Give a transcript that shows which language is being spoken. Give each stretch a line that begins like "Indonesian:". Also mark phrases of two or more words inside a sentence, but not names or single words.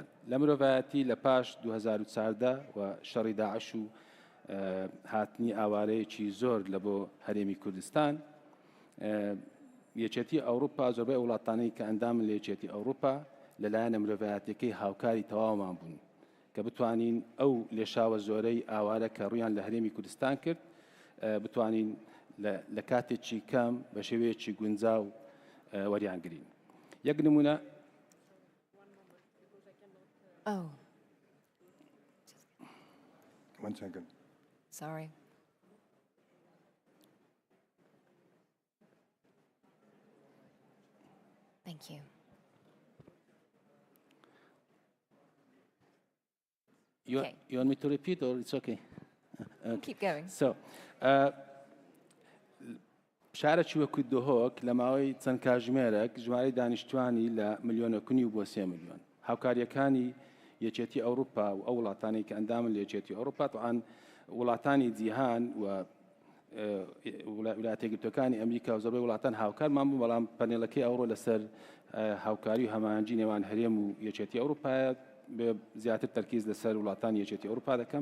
Central Kurdish: لە مرۆڤایەتی لە پاش 2014 و شەڕی داعش و هاتنی ئاوارەیەکی زۆر لە بۆ هەرێمی کوردستان یەکێتی ئەوروپا زۆربەی وڵاتانەی کە ئەندامن لە یەکێتی ئەوروپا لەلایەنە مرۆڤایەتیەکەی هاوکاری تەواومان بوون کە بتوانین ئەو لێشاوە زۆرەی ئاوارە کە ڕوویان لە هەرێمی کوردستان کرد بتوانین لە کاتێکی کەم بە شێوەیەکی گونجاو وەریانگرین. یەک نمونە
English: One second. Sorry. Thank you. You want me to repeat or it's okay? Keep going. So,
Central Kurdish: شارێکی وەکو دۆهۆک لە ماوەی چەند کاتژمێرێک ژمارەی دانیشتوانی لە 1.5 ملیۆن بۆ 3 ملیۆن. هاوکاریەکانی یەکێتی ئەوروپا و ئەو وڵاتانی کە ئەندامن لە یەکێتی ئەوروپا توان وڵاتانی جیهان و ویلایەتە یەکگرتووەکانی ئەمریکا و زۆربەی وڵاتان هاوکارمان بوو، بەڵام پەنێڵەکەی ئەوڕۆ لەسەر هاوکاری و هەماهەنگی نێوان هەرێم و یەکێتی ئەوروپایە زیاتر تەرکیز لەسەر وڵاتانی یەکێتی ئەوروپا دەکەم.